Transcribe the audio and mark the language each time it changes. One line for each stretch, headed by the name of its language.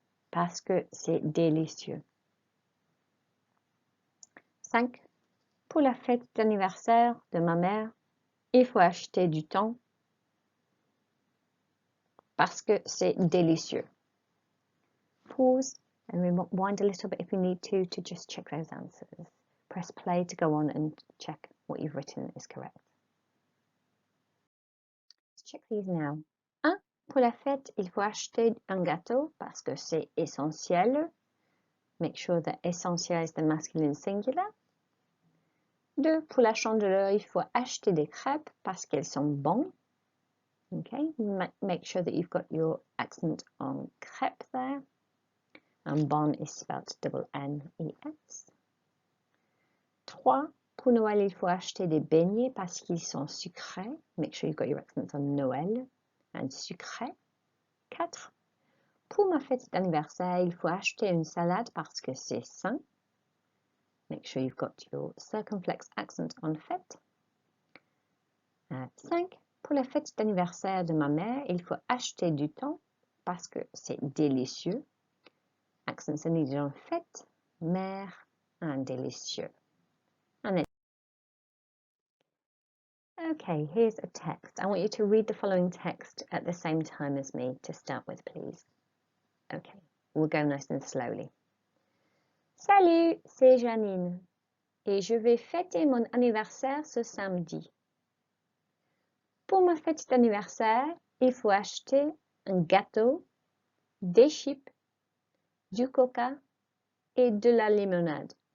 French: Parce que c'est délicieux. 5. Pour la fête d'anniversaire de ma mère, il faut acheter du temps. Parce que c'est délicieux.
English: Pause and rewind a little bit if you need to just check those answers. Press play to go on and check what you've written is correct. Let's check these now. 1.
French: Pour la fête, il faut acheter un gâteau parce que c'est essentiel.
English: Make sure that essentiel is the masculine singular. 2.
French: Pour la chandeleur, il faut acheter des crêpes parce qu'elles sont bonnes.
English: Okay, make sure that you've got your accent on crêpe there. And bon is spelled double N-E-S. 3.
French: Pour Noël, il faut acheter des beignets parce qu'ils sont sucrés.
English: Make sure you've got your accent on Noël and sucré. 4.
French: Pour ma fête d'anniversaire, il faut acheter une salade parce que c'est sain.
English: Make sure you've got your circumflex accent on fête. 5.
French: Pour la fête d'anniversaire de ma mère, il faut acheter du temps parce que c'est délicieux.
English: Accents are needed on fête, mère, and délicieux. And then, okay, here's a text. I want you to read the following text at the same time as me to start with, please. Okay, we'll go nice and slowly.
French: Salut, c'est Janine et je vais fêter mon anniversaire ce samedi. Pour ma fête d'anniversaire, il faut acheter un gâteau, des chips, du coca et de la limonade.